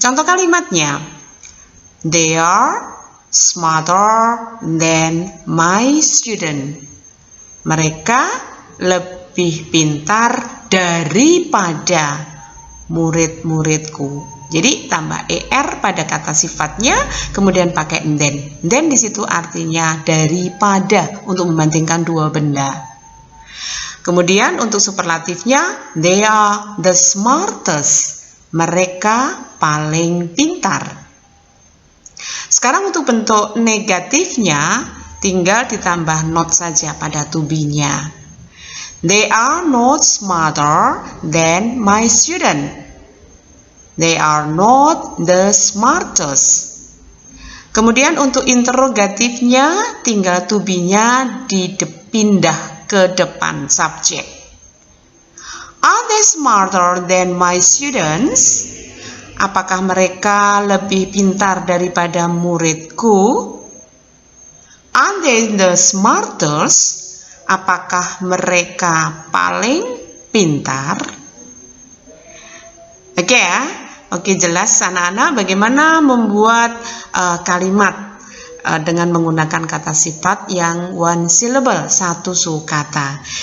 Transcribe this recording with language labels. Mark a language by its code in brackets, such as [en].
[id] Contoh kalimatnya, [en] they are smarter than my student. [id] Mereka lebih pintar daripada murid-muridku. Jadi tambah er pada kata sifatnya, kemudian pakai then. Then di situ artinya daripada untuk membandingkan dua benda. Kemudian untuk superlatifnya, [en] they are the smartest. [id] Mereka paling pintar. Sekarang untuk bentuk negatifnya tinggal ditambah not saja pada to be-nya. [en] They are not smarter than my student. They are not the smartest. [id] Kemudian untuk interrogatifnya tinggal to be-nya dipindah ke depan subjek. [en] Are they smarter than my students? [id] Apakah mereka lebih pintar daripada muridku? [en] Are they the smartest? [id] Apakah mereka paling pintar? Oke ya, oke jelas anak-anak bagaimana membuat kalimat dengan menggunakan kata sifat yang [en] one syllable, [id] satu suku kata.